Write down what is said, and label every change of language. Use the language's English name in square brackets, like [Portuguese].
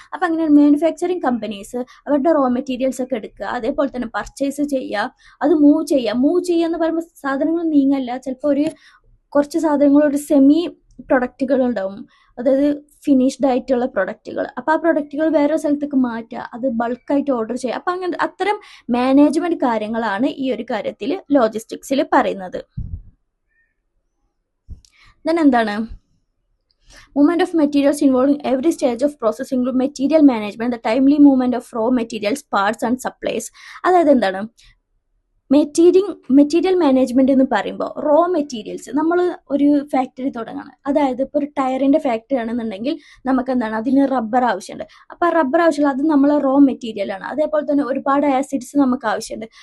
[Malayalam] അപ്പം അങ്ങനെ manufacturing companies അവരുടെ റോ മെറ്റീരിയൽസ് ഒക്കെ എടുക്കുക, അതേപോലെ തന്നെ പർച്ചേസ് ചെയ്യുക, അത് മൂവ് ചെയ്യുക എന്ന് പറയുമ്പോൾ സാധനങ്ങൾ നീങ്ങല്ല, ചിലപ്പോൾ ഒരു കുറച്ച് സാധനങ്ങൾ ഒരു സെമി പ്രൊഡക്റ്റുകൾ ഉണ്ടാവും, അതായത് ഫിനിഷ്ഡ് ആയിട്ടുള്ള പ്രൊഡക്റ്റുകൾ. അപ്പോൾ ആ പ്രൊഡക്റ്റുകൾ വേറെ സ്ഥലത്തേക്ക് മാറ്റുക, അത് ബൾക്കായിട്ട് ഓർഡർ ചെയ്യുക. അപ്പം അങ്ങനെ അത്തരം മാനേജ്മെന്റ് കാര്യങ്ങളാണ് ഈ ഒരു കാര്യത്തിൽ ലോജിസ്റ്റിക്സിൽ പറയുന്നത്. ദെൻ എന്താണ്, [English] movement of materials involving every stage of process include material management, the timely movement of raw materials, parts and supplies. [Malayalam] അതായത് എന്താണ് മെറ്റീരിയൽ മാനേജ്മെന്റ് എന്ന് പറയുമ്പോൾ റോ മെറ്റീരിയൽസ്, നമ്മൾ ഒരു ഫാക്ടറി തുടങ്ങണം, അതായത് ഇപ്പോൾ ഒരു ടയറിന്റെ ഫാക്ടറി ആണെന്നുണ്ടെങ്കിൽ നമുക്ക് എന്താണ്, അതിന് റബ്ബർ ആവശ്യമുണ്ട്. അപ്പോൾ ആ റബ്ബർ ആവശ്യമുള്ള അത് നമ്മൾ റോ മെറ്റീരിയൽ ആണ്. അതേപോലെ തന്നെ ഒരുപാട് ആസിഡ്സ് നമുക്ക് ആവശ്യമുണ്ട്.